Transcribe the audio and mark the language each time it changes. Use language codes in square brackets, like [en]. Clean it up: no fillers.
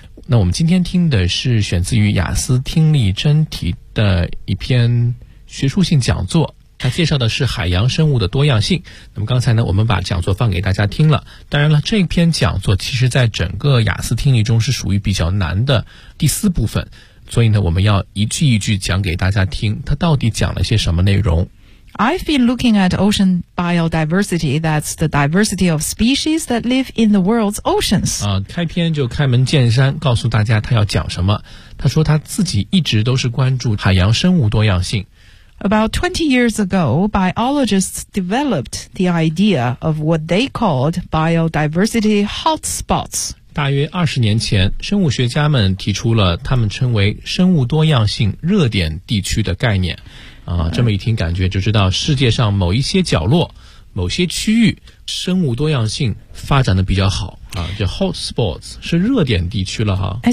[zh] 那我们今天听的是选自于雅思听力真题的一篇学术性讲座，他介绍的是海洋生物的多样性。那么刚才呢，我们把讲座放给大家听了。当然了，这篇讲座其实在整个雅思听力中是属于比较难的第四部分，所以呢，我们要一句一句讲给大家听，他到底讲了些什么内容。 [en] I've been looking at ocean biodiversity. That's the diversity of species that live in the world's oceans. [zh] 开篇就开门见山告诉大家他要讲什么。他说他自己一直都是关注海洋生物多样性。 [en] About 20 years ago, biologists developed the idea of what they called biodiversity hotspots. [zh] 大约20年前，生物学家们提出了他们称为生物多样性热点地区的概念。这么一听感觉就知道世界上某一些角落，某些区域，生物多样性发展的比较好。就 hotspots 是热点地区了哈。